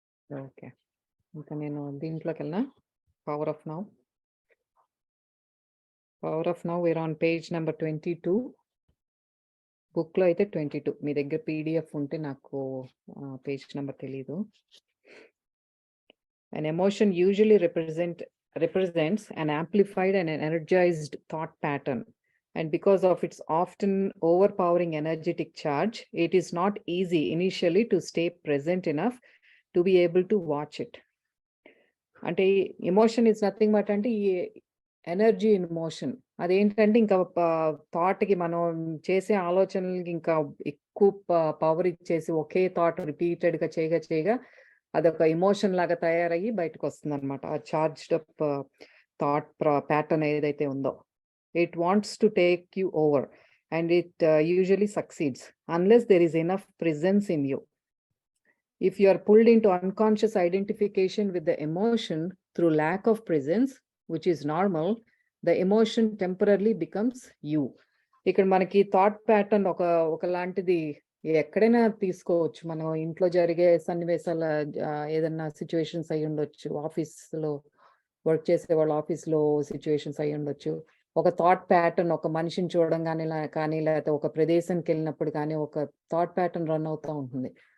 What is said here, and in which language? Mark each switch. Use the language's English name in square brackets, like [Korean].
[Telugu] Okay. ఇంకా నేను దీంట్లోకెళ్ళనా? Power of now. Power of now [English] We're on page number 22. [Telugu] బుక్‌లో అయితే 22. మీ దగ్గర పీడీఎఫ్ ఉంటే నాకు పేజ్ నంబర్ తెలీదు. [English] An emotion usually represents an amplified and an energized thought pattern. And because of its often overpowering energetic charge, it is not easy initially to stay present enough to be able to watch it. [Telugu] అంటే [English] emotion is nothing but [Telugu] అంటే ఈ [English] Energy in motion. [Telugu] అదేంటంటే ఇంకా థాట్‌కి మనం చేసే ఆలోచనలకి ఇంకా ఎక్కువ పవర్ ఇచ్చేసి ఒకే థాట్ రిపీటెడ్‌గా చేయగా అదొక ఎమోషన్ లాగా తయారయ్యి బయటకొస్తుందన్నమాట. ఆ చార్జ్డ్ అప్ థాట్ ప్యాటర్న్ ఏదైతే ఉందో. [English] It wants to take you over and it usually succeeds unless there is enough presence in you. If you are pulled into unconscious identification with the emotion through lack of presence, which is normal, the emotion temporarily becomes you. [Telugu] ఇక్కడ మనకి thought pattern ఒకలాంటిది ఎక్కడైనా తీసుకోవచ్చు. మనం ఇంట్లో జరిగే సన్నివేశాల ఏదన్నా situations అయ్యి ఉండొచ్చు. ఆఫీస్‌లో వర్క్ చేసేవాళ్ళు ఆఫీస్‌లో సిట్యుయేషన్స్ అయ్యి ఉండొచ్చు. ఒక థాట్ ప్యాటర్న్ ఒక మనిషిని చూడంగానే కానీ లేకపోతే ఒక ప్రదేశానికెళ్ళినప్పుడు కానీ ఒక థాట్ ప్యాటర్న్ రన్ అవుతా ఉంటుంది.